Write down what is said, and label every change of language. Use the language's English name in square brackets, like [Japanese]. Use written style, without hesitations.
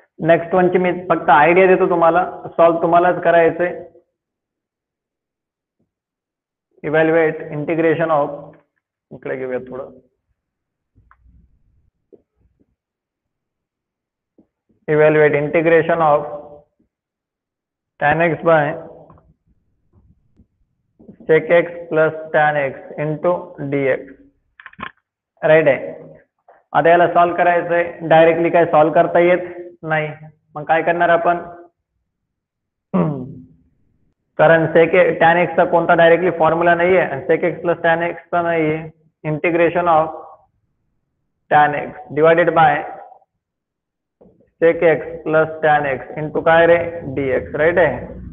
[Marathi] Next वनची मी फक्त idea देतो तुम्हाला, सॉल्व तुम्हालाच करायचंय. [English] Evaluate integration of, इकडे घेऊया थोडं, evaluate integration of tan x by sec x plus tan x into dx. [Marathi] Right आहे. आता याला सॉल्व करायचंय. डायरेक्टली काय सॉल्व करता येत नाही, मग काय करणार आपण, कारण tan x चा कोणता डायरेक्टली फॉर्म्युला नाहीये, sec x plus tan x चा नाहीये. [English] Integration of tan x divided by sec x plus tan x into काय रे dx. Right आहे.